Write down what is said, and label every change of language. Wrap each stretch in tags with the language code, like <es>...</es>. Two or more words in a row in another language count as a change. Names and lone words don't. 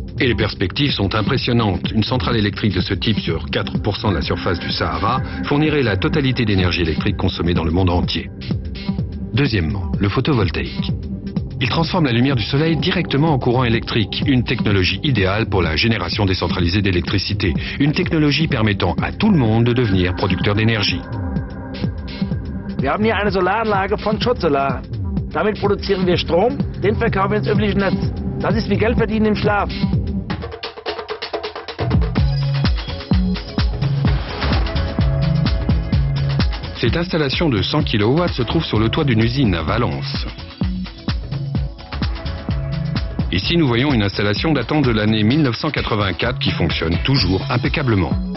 <fr>Et les perspectives sont impressionnantes. Une centrale électrique de ce type sur 4% de la surface du Sahara fournirait la totalité d'énergie électrique consommée dans le monde entier. Deuxièmement, le photovoltaïque. Il transforme la lumière du soleil directement en courant électrique, une technologie idéale pour la génération décentralisée d'électricité, une technologie permettant à tout le monde de devenir producteur d'énergie.</fr> <de>Wir haben hier eine Solaranlage von Schott Solar. Damit produzieren wir Strom, den verkaufen wir ins öffentliche Netz. Das ist wie Geld verdienen im Schlaf.</de> <fr>Cette installation de 100 kW se trouve sur le toit d'une usine à Valence. Ici, nous voyons une installation datant de l'année 1984 qui fonctionne toujours impeccablement.</fr>